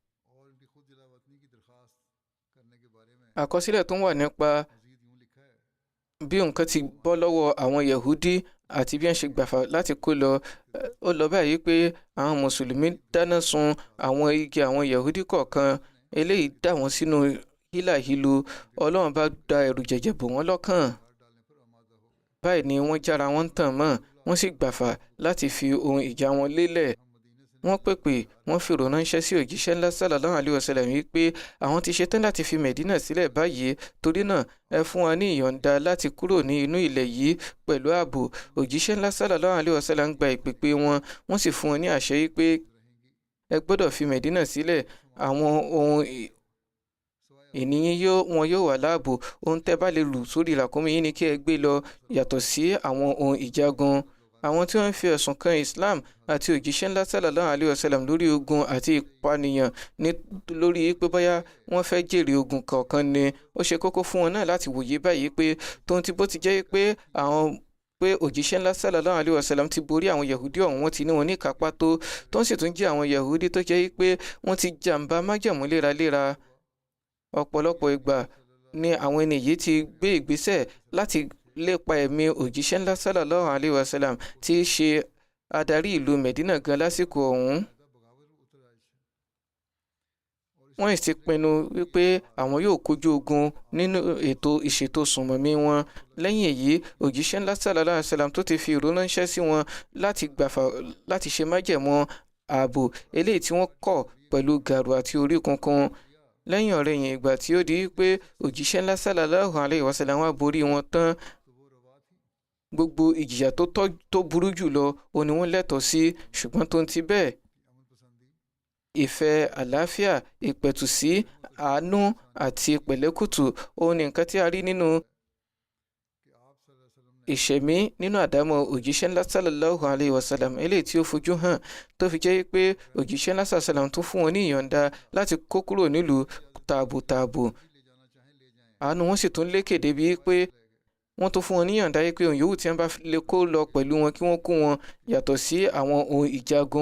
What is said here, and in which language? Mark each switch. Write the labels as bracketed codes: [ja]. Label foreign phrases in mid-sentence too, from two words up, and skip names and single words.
[yo] Àkọsílẹ̀ tó wà nípa bí nǹkan ti bọ́ lọ́wọ́ àwọn Yahudi àti bí wọ́n ṣe gbàfà láti kó lọ, ó lọ báyìí pé àwọn mùsùlùmí dáná sun àwọn igi àwọn Yahudi kọ̀ọ̀kan. Eléyìí dà wọ́n sínú hílàhílo. Ọlọ́run bá da ẹ̀rù jẹ̀jẹ̀ bò wọ́n lọ́kàn. Báyìí ni wọ́n jára wọn tàn mọ́, wọ́n sì gbàfà láti fi ohun ìjà wọn lélẹ̀. Wọ́n pèpè, wọ́n fi ìrònú ránṣẹ́ sí òjíṣẹ́ ńlá [ar] صلى الله عليه وسلم [yo] wípé àwọn ti ṣetán láti fi Medina sílẹ̀ báyìí, torí náà ẹ fún wa ní ìyọ̀ǹda láti kúrò ní inú ilẹ̀ yìí pẹ̀lú ààbò. Òjíṣẹ́ ńlá [ar] صلى الله عليه وسلم [yo] gba ìpèpè wọn, wọ́n sì fún wọn ní àṣẹ wípé ẹ gbọ́dọ̀ fi Medina sílẹ̀. Àwọn ohun ènìyàn wọn yóò wà láàbò. Ohun tẹ́ bá lè lù sórí ràkúnmí yín ni kí ẹ gbé lọ, yàtọ̀ sí àwọn ohun ìjagun. Àwọn tí wọ́n ń fi ẹ̀sùn kan Islam àti òjíṣẹ́ ńlá [ar] صلى الله عليه وسلم [yo] lórí ogun àti ìpànìyàn lórí pé bóyá wọ́n fẹ́ jèrè ogun kọ̀ọ̀kan ni ó ṣe kókó fún wọn náà láti wòye báyìí pé tóun ti bó ti jẹ́ pé òjíṣẹ́ ńlá [ar] صلى الله عليه وسلم [yo] ti borí àwọn Yahudi ọ̀hún, wọ́n ti ní wọn ní kápá tó ń sì tún jẹ́ àwọn Yahudi tó jẹ́ pé wọ́n ti jàǹbá májẹ̀mú léraléra. Ọ̀pọ̀lọpọ̀ ìgbà ni àwọn ẹni yìí ti gbé ìgbésẹ̀ láti lépa ẹ̀mí òjíṣẹ́ ńlá [ar] صلى الله عليه وسلم [yo] tí í ṣe adarí ìlú Medina gan lásìkò ọ̀hún. Wọ́n sì ti pinnu wípé àwọn yóò kojú ogun nínú ètò ìṣètò sùnmọ̀mí wọn. Lẹ́yìn èyí, òjíṣẹ́ ńlá [ar] صلى الله عليه وسلم [yo] tó ti fi ìró ránṣẹ́ sí wọn láti gbàfà láti ṣe májẹ̀mú ààbò eléyìí tí wọ́n kọ̀ pẹ̀lú gàrú àti orí kunkun. Lẹ́yìn ọ̀rẹ̀yìn ìgbà tí ó di pé òjíṣẹ́ ńlá [ar] صلى الله عليه وسلم [yo] wá borí wọn tán, gbogbo ìjìyà tó burú jùlọ òun ni wọ́n lẹ́tọ̀ọ́ sí. Ṣùgbọ́n tó ń ti bẹ́ẹ̀, ìfẹ́ àlàáfíà, ìpẹ̀tùsí, àánú àti pẹ̀lẹ́kùtù òun ni nǹkan tí a rí nínú ìṣẹ̀mí nínú àdámọ̀ òjíṣẹ́ ńlá [ar] صلى الله عليه وسلم, [yo] eléyìí tí ó fojú hàn tó fi jẹ́ pé òjíṣẹ́ ńlá sallam tó fún wọn ní ìyọ̀ǹda láti kó kúrò nílùú tààbùtààbù. Àánú wọn sì tún lékè débi pé wọ́n tó fún wọn níyànda yìí pé ohun yòówù tí wọ́n bá lè kó lọ pẹ̀lú wọn kí wọ́n kó wọn yàtọ̀ sí àwọn ohun ìjagun.